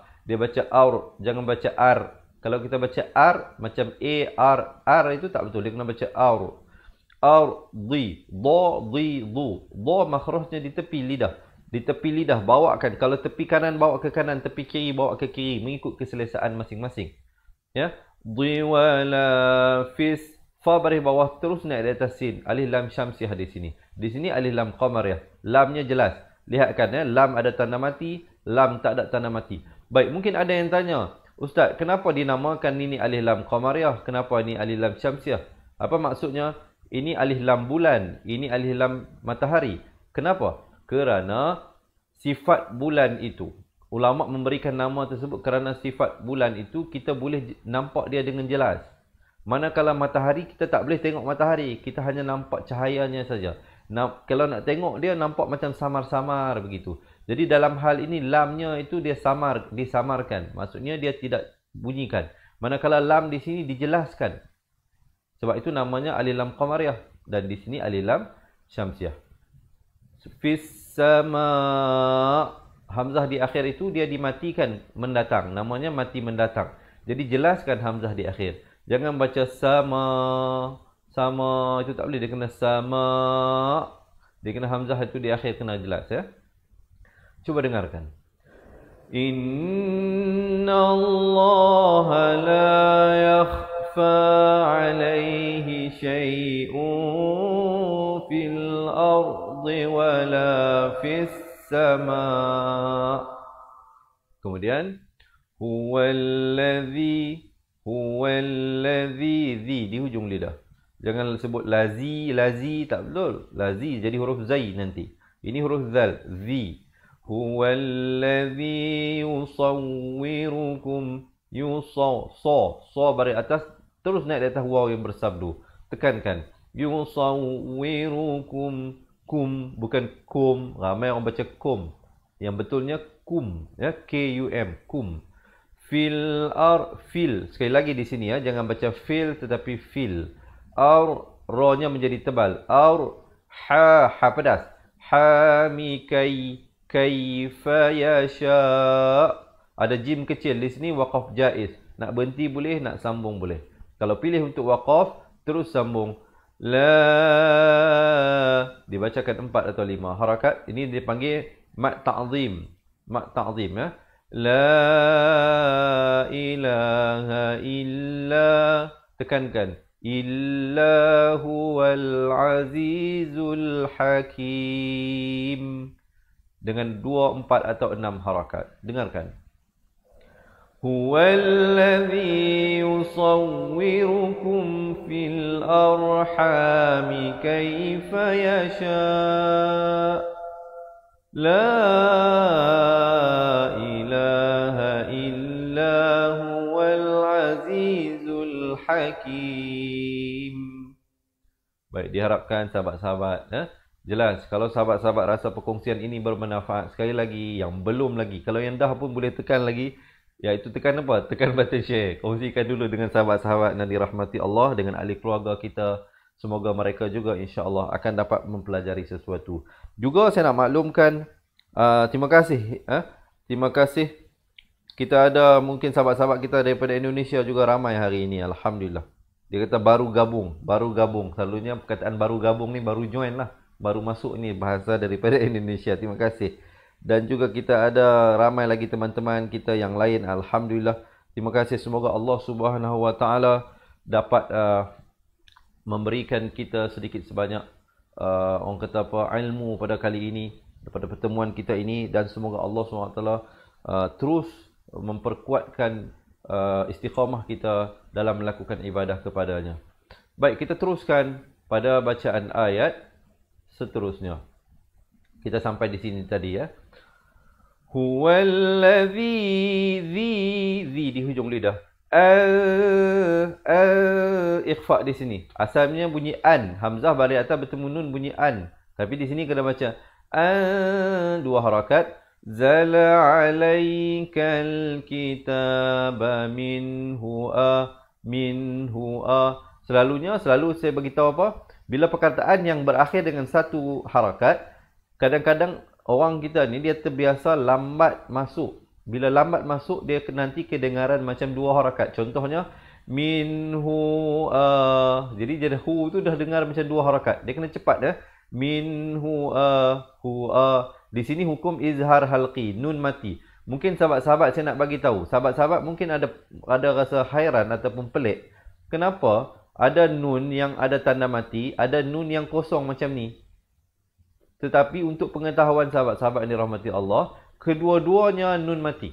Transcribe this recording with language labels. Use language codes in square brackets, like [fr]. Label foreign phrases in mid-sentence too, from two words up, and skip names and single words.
[ms] Dia baca ar, jangan baca ar. Kalau kita baca ar macam ar itu tak betul. Dia kena baca ar. Ar, di, du. Do makhrajnya di tepi lidah. Di tepi lidah bawakan. Kalau tepi kanan bawa ke kanan, tepi kiri bawa ke kiri, mengikut keselesaan masing-masing. Ya. [ar] ولا في. [ms] Fa baris bawah terus naik di atas sin. Alif lam syamsiah di sini. Di sini alif lam qamariyah. Lamnya jelas. Lihatkan ya, lam ada tanda mati, lam tak ada tanda mati. Baik, mungkin ada yang tanya, Ustaz, kenapa dinamakan ini alif lam qamariyah? Kenapa ini alif lam syamsiah? Apa maksudnya? Ini alif lam bulan, ini alif lam matahari. Kenapa? Kerana sifat bulan itu, ulama memberikan nama tersebut kerana sifat bulan itu kita boleh nampak dia dengan jelas. Manakala matahari, kita tak boleh tengok matahari. Kita hanya nampak cahayanya saja. Kalau nak tengok dia, nampak macam samar-samar begitu. Jadi dalam hal ini, lamnya itu dia disamarkan. Maksudnya dia tidak bunyikan. Manakala lam di sini dijelaskan. Sebab itu namanya alif lam qamariyah. Dan di sini alif lam syamsiyah. Fis sama. Hamzah di akhir itu dia dimatikan mendatang. Namanya mati mendatang. Jadi jelaskan hamzah di akhir. Jangan baca sama. Sama itu tak boleh. Dia kena sama. Dia kena hamzah itu di akhir kena jelas ya. Cuba dengarkan. [ar] إن الله لا يخفى عليه شيء في الأرض ولا في السماء. [ms] Kemudian huwallazi di hujung lidah. Jangan sebut lazi tak betul. Lazi jadi huruf zai nanti. Ini huruf zal, zi. [ar] هو الذي يصوركم [ms] so baris atas terus naik di atas waw yang bersabdu. Tekankan. Yusawwirukum kum bukan kum. Ramai orang baca kum. Yang betulnya kum ya, K-U-M, kum. Fil. Sekali lagi di sini ya, jangan baca fil tetapi fil. Ro-nya menjadi tebal. Ha pedas. [ar] كيف يشاء. [ms] Ada jim kecil di sini, waqaf jaiz. Nak berhenti boleh, nak sambung boleh. Kalau pilih untuk waqaf, terus sambung. La. Dibacakan 4 atau 5 harakat. Ini dipanggil mat ta'zim. Mat ta'zim ya. [ar] لا إله إلا. [ms] Tekankan. [ar] إلا هو العزيز الحكيم. [ms] Dengan 2, 4 atau 6 harakat. Dengarkan. [ar] هو الذي يصوركم في الأرحام كيف يشاء. لا إله إلا هو العزيز الحكيم. [ms] Baik, diharapkan sahabat-sahabat jelas. Kalau sahabat-sahabat rasa perkongsian ini bermanfaat, sekali lagi, yang belum lagi, kalau yang dah pun boleh tekan lagi, iaitu tekan apa? Tekan [en] button share. [ms] Kongsikan dulu dengan sahabat-sahabat yang dirahmati Allah, dengan ahli keluarga kita. Semoga mereka juga insya-Allah akan dapat mempelajari sesuatu. Juga saya nak maklumkan, terima kasih. Terima kasih. Kita ada mungkin sahabat-sahabat kita daripada Indonesia juga ramai hari ini. Alhamdulillah. Dia kata baru gabung. Selalunya perkataan baru gabung ni baru join lah. Baru masuk ni bahasa daripada Indonesia. Terima kasih. Dan juga kita ada ramai lagi teman-teman kita yang lain. Alhamdulillah. Terima kasih. Semoga Allah Subhanahu Wa Taala dapat memberikan kita sedikit sebanyak orang kata apa, ilmu pada kali ini, pada pertemuan kita ini, dan semoga Allah Subhanahu Wa Taala terus memperkuatkan istiqamah kita dalam melakukan ibadah kepadanya. Baik, kita teruskan pada bacaan ayat seterusnya. Kita sampai di sini tadi ya. Huwallazi di hujung lidah. Ikhfa di sini. Asalnya bunyi an. Hamzah baris atas bertemu nun bunyi an. Tapi di sini kena baca an, 2 harakat. [ar] زل عليك الكتاب منه آ. [ms] Selalu saya beritahu apa? Bila perkataan yang berakhir dengan 1 harakat, kadang-kadang orang kita ni dia terbiasa lambat masuk. Bila lambat masuk, dia nanti kedengaran macam 2 harakat. Contohnya, [ar] منه آ. [ms] Jadi hu tu dah dengar macam 2 harakat. Dia kena cepat ya. [ar] منه آ، ه آ. [ms] Di sini hukum izhar halqi, nun mati. Mungkin sahabat-sahabat saya nak bagi tahu. Sahabat-sahabat mungkin ada rasa hairan ataupun pelik. Kenapa ada nun yang ada tanda mati, ada nun yang kosong macam ni? Tetapi untuk pengetahuan sahabat-sahabat yang dirahmati Allah, kedua-duanya nun mati.